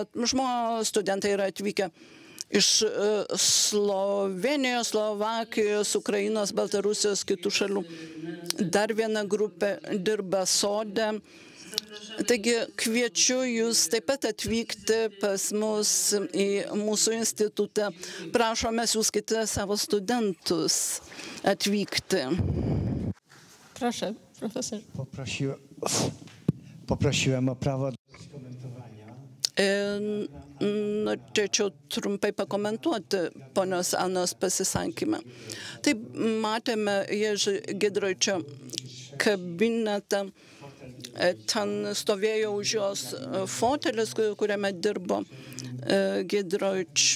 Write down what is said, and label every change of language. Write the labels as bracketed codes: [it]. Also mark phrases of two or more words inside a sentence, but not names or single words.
[lt] Studentai yra atvykę iš Slovenijos, Slovakijos, Ukrainos, Baltarusijos, kitų šalių. Dar viena grupė dirba sode. Taigi kviečiu jūs taip pat atvykti pas mus į mūsų institutą. Prašome, siųskite savo studentus atvykti. [pl] Proszę, profesor. Poprosiłem o prawo do skomentowania. [lt] norėčiau trumpai pakomentuoti ponios Anos pasisakymą. Taip, matėme Jerzy Giedroyčio kabinetą, ten stovėjo už jos fotelis, kuriame dirbo Giedroyč.